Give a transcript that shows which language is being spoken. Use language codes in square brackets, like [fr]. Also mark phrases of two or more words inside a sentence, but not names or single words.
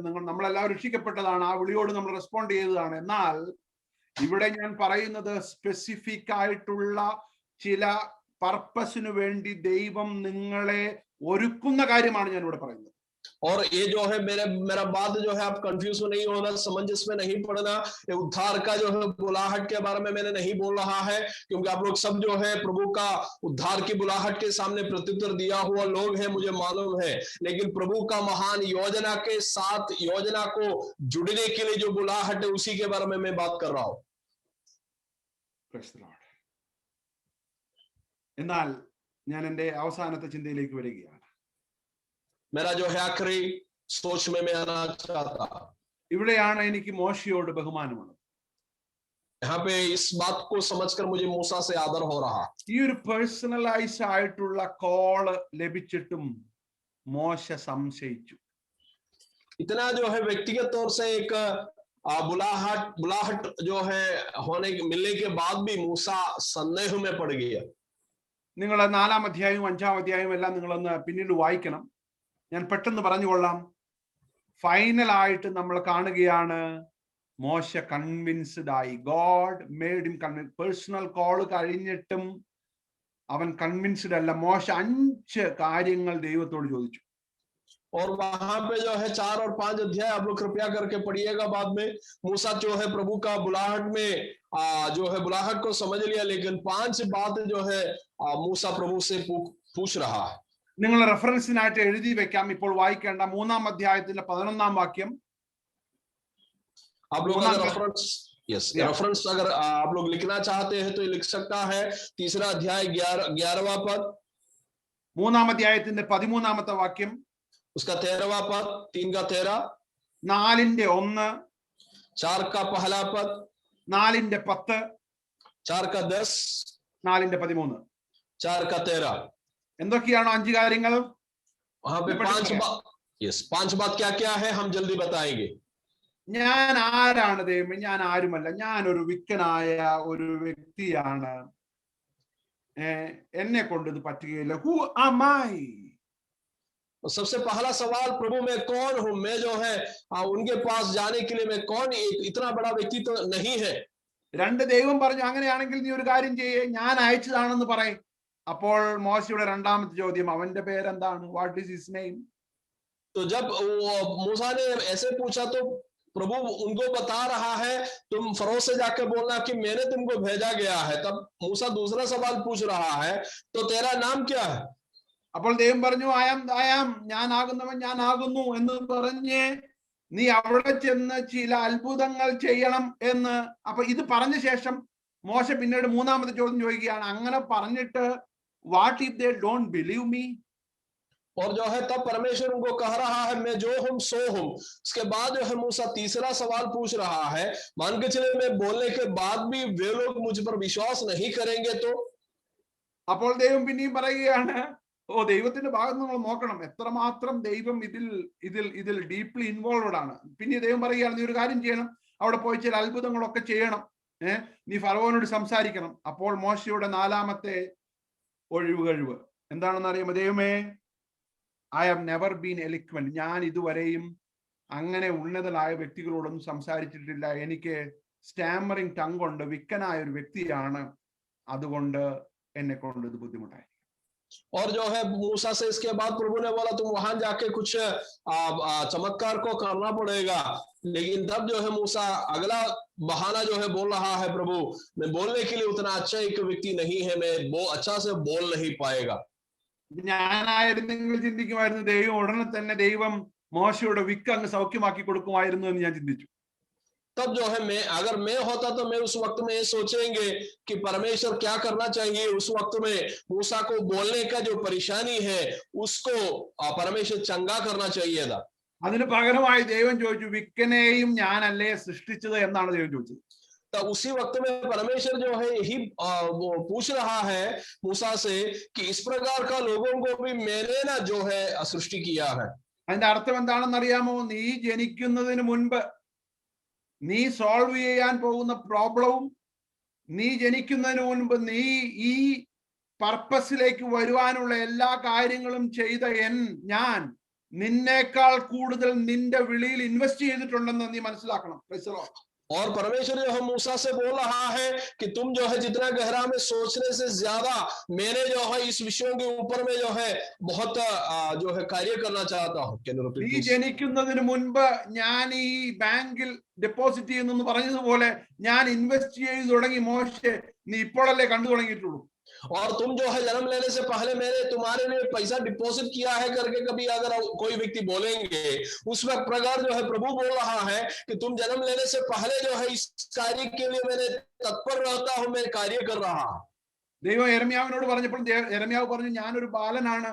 [ml] നമ്മളെല്ലാവരും രക്ഷിക്കപ്പെട്ടതാണ്, ആ വിളിയോട് നമ്മൾ റെസ്പോണ്ട് ചെയ്തതാണ്. എന്നാൽ ഇവിടെ ഞാൻ പറയുന്നത് സ്പെസിഫിക് ആയിട്ടുള്ള ചില പർപ്പസിന് വേണ്ടി ദൈവം നിങ്ങളെ ഒരുക്കുന്ന കാര്യമാണ് ഞാൻ ഇവിടെ പറയുന്നത്. [hi] और ये जो है मेरा बात जो है, आप कंफ्यूज नहीं होना, समंजस में नहीं पड़ना। ये उद्धार का जो है बुलाहट के बारे में मैंने नहीं बोल रहा है, क्योंकि आप लोग सब जो है प्रभु का उद्धार की बुलाहट के सामने प्रत्युत्तर दिया हुआ लोग हैं, मुझे मालूम है। लेकिन प्रभु का महान योजना के साथ योजना को जुड़ने के लिए जो बुलाहट है, उसी के बारे में मैं बात कर रहा हूं। [ml] എന്നാൽ ഞാൻ എൻ്റെ അവസാനത്തെ ചിന്തയിലേക്ക് വരികയാണ്. [hi] मेरा जो है आखिरी सोच में मैं आना चाहता, [ml] ഇവിടെയാണ് എനിക്ക് മോശയോട് ബഹുമാനമുള്ളത്. [hi] यहाँ पे इस बात को समझकर मुझे मूसा से आदर हो रहा। [ml] ഈ ഒരു പേഴ്സണലൈസ് ആയിട്ടുള്ള കോള് ലഭിച്ചിട്ടും മോശ സംശയിച്ചു. [hi] इतना जो है व्यक्तिगत तौर से एक बुलाहट जो है मिलने के बाद भी मूसा संदेह में पड़ गया। [ml] നിങ്ങൾ 4-ാം അധ്യായവും 5-ാം അധ്യായവും എല്ലാം നിങ്ങളൊന്ന് പിന്നീട് വായിക്കണം. ഞാൻ പെട്ടെന്ന് പറഞ്ഞുകൊള്ളാം. ഫൈനൽ ആയിട്ട് നമ്മൾ കാണുകയാണ്, മോശ കൺവിൻസ്ഡ് ആയി. [en] God made him convince. personal call [ml] കഴിഞ്ഞിട്ടും അവൻ കൺവിൻസ്ഡ് അല്ല. മോശ 5 കാര്യങ്ങൾ ദൈവത്തോട് ചോദിച്ചു. [hi] और वहां पे जो है 4 और 5 अध्याय आप लोग कृपया करके पढ़िएगा बाद में। मूसा जो है प्रभु का बुलाहट में जो है बुलाहट को समझ लिया, लेकिन 5 बात जो है मूसा प्रभु से पूछ रहा है। [ml] നിങ്ങൾ റെഫറൻസിനായിട്ട് എഴുതി വെക്കാം. ഇപ്പോൾ വായിക്കേണ്ട 3-ാം അധ്യായത്തിന്റെ 11-ാം വാക്യം. [hi] आप लोग रेफरेंस अगर आप लोग लिखना चाहते हैं तो लिख सकता है। 3रा अध्याय 11वां पद, [ml] 3-ാം അധ്യായത്തിന്റെ 13-ാമത്തെ വാക്യം, [hi] उसका 13वां पद, 3 का 13, [ml] 4-ന്റെ 1, [hi] 4 का पहला पद, [ml] 4-ന്റെ 10, [hi] 4 का 10, [ml] 4-ന്റെ 13. [hi] 4 का 13। [ml] എന്തൊക്കെയാണോ 5 കാര്യങ്ങൾ? [hi] वहां पे 5 बात क्या क्या है, हम जल्दी बताएंगे। [ml] ഞാൻ ആരാണ് ദൈവമേ? ഞാൻ ആരുമല്ല. ഞാൻ ഒരു വിക്കനായ ഒരു വ്യക്തിയാണ്. എന്നെ കൊണ്ട് ഇത് പറ്റുകയില്ല. [en] Who am I? [hi] सबसे पहला सवाल, प्रभु मैं कौन हूं? मैं जो है उनके पास जाने के लिए मैं कौन? इतना बड़ा व्यक्ति तो नहीं है। [ml] 2 ദൈവം പറഞ്ഞു, അങ്ങനെയാണെങ്കിൽ നീ ഒരു കാര്യം ചെയ്യേ, ഞാൻ അയച്ചതാണെന്ന് പറയും. അപ്പോൾ മോശയുടെ 2-ാമത്തെ ചോദ്യം, അവന്റെ പേരെന്താണ്? [en] What is his name? [hi] तो जब मूसा ने ऐसे पूछा तो प्रभु उनको बता रहा है तुम फरो से जाके बोलना कि मैंने तुमको भेजा गया है। तब मूसा दूसरा सवाल पूछ रहा है, तो तेरा नाम क्या है? [ml] അപ്പോൾ ദൈവം പറഞ്ഞു ആയാം ഞാനാകുന്നവൻ ഞാനാകുന്നു എന്ന് പറഞ്ഞ് നീ അവിടെ ചെന്ന് ചില അത്ഭുതങ്ങൾ ചെയ്യണം എന്ന്. അപ്പൊ ഇത് പറഞ്ഞ ശേഷം മോശ പിന്നീട് മൂന്നാമത്തെ ചോദ്യം ചോദിക്കുകയാണ്, അങ്ങനെ പറഞ്ഞിട്ട് [en] What if they don't believe me? [hi] और जो है तब परमेश्वर उनको कह रहा है मैं जो हूं सो हूं। उसके बाद जो है मूसा तीसरा सवाल पूछ रहा है, मान के चले मैं बोलने के बाद भी वे लोग मुझ पर विश्वास नहीं करेंगे तो? [ml] അപ്പോൾ ദൈവം പിന്നെയും പറയുകയാണ്, ദൈവത്തിന്റെ ഭാഗത്ത് നമ്മൾ നോക്കണം എത്രമാത്രം ദൈവം ഇതിൽ [en] deeply involved [ml] ആണ്. പിന്നെ ദൈവം പറയുകയാണ്, നീ ഒരു കാര്യം ചെയ്യണം, അവിടെ പോയി ചില അത്ഭുതങ്ങളൊക്കെ ചെയ്യണം, നീ ഫറവോനോട് സംസാരിക്കണം. അപ്പോൾ മോശയുടെ നാലാമത്തെ ഒഴിവ് എന്താണെന്ന് അറിയാമോ? ദൈവമേ, [en] I have never been eloquent. [ml] ഞാൻ ഇതുവരെയും അങ്ങനെ ഉന്നതരായ വ്യക്തികളോടൊന്നും സംസാരിച്ചിട്ടില്ല. എനിക്ക് [en] stammering tongue [ml] കൊണ്ട് വിക്കനായ ഒരു വ്യക്തിയാണ്. അതുകൊണ്ട് എന്നെ കൊണ്ട് ഇത് ബുദ്ധിമുട്ടായി. [hi] और जो है मूसा से इसके बाद प्रभु ने बोला तुम वहां जाके कुछ चमत्कार को करना पड़ेगा। लेकिन तब जो है मूसा अगला बहाना जो है बोल रहा है, प्रभु मैं बोलने के लिए उतना अच्छा एक व्यक्ति नहीं है, मैं वो अच्छा से बोल नहीं पाएगा। [ml] ഞാനായിരുന്നെങ്കിൽ ചിന്തിക്കുമായിരുന്നു ദൈവം ഉടനെ തന്നെ ദൈവം മോശയുടെ വിക്ക് അങ്ങ് സൗഖ്യമാക്കി കൊടുക്കുമായിരുന്നു എന്ന് ഞാൻ ചിന്തിച്ചു. [hi] तब जो है अगर मैं होता तो मैं उस वक्त में ये सोचेंगे कि परमेश्वर क्या करना चाहिए। उस वक्त में मूसा को बोलने का जो परेशानी है उसको परमेश्वर चंगा करना चाहिए था। [ml] അതിന് പകരമായി ദൈവം ചോദിച്ചു, വിക്കനെയും ഞാനല്ലേ സൃഷ്ടിച്ചത് എന്നാണ് ദൈവം ചോദിച്ചത്. [hi] तब उसी वक्त में परमेश्वर जो है यही वो पूछ रहा है मूसा से कि इस प्रकार का लोगों को भी मैंने ना जो है सृष्टि किया है। അതിന്റെ അർത്ഥം എന്താണെന്ന് അറിയാമോ? [ml] നീ ജനിക്കുന്നതിന് മുൻപ് നീ സോൾവ് ചെയ്യാൻ പോകുന്ന പ്രോബ്ലവും നീ ജനിക്കുന്നതിന് മുൻപ് നീ ഈ പർപ്പസിലേക്ക് വരുവാനുള്ള എല്ലാ കാര്യങ്ങളും ചെയ്ത ഞാൻ നിന്നേക്കാൾ കൂടുതൽ നിന്റെ വിളിയിൽ ഇൻവെസ്റ്റ് ചെയ്തിട്ടുണ്ടെന്ന് നീ മനസ്സിലാക്കണം. [hi] और परमेश्वर जो है मूसा से बोल रहा है कि तुम जो है जितना गहरा में सोचने से ज्यादा मैंने जो है इस विषयों के ऊपर में जो है बहुत जो है कार्य करना चाहता हूँ। [ml] നീ ജനിക്കുന്നതിന് മുൻപ് ഞാൻ ഈ ബാങ്കിൽ ഡെപ്പോസിറ്റ് ചെയ്യുന്നു പറഞ്ഞതുപോലെ ഞാൻ ഇൻവെസ്റ്റ് ചെയ്ത് തുടങ്ങി. മോശെ, നീ ഇപ്പോഴല്ലേ കണ്ടു തുടങ്ങിയിട്ടുള്ളൂ. [hi] और तुम जो है जन्म लेने से पहले मैंने तुम्हारे लिए पैसा डिपॉजिट किया है करके कभी अगर कोई व्यक्ति बोलेंगे, उस वक्त प्रकार जो है प्रभु बोल रहा है कि तुम जन्म लेने से पहले जो है इस कार्य के लिए मैंने तत्पर रहता हूं, मैं कार्य कर रहा हूं। [ml] ദൈവം യെരമ്യാവിനോട് പറഞ്ഞപ്പോൾ യെരമ്യാവ് പറഞ്ഞു, ഞാനൊരു ബാലനാണ്.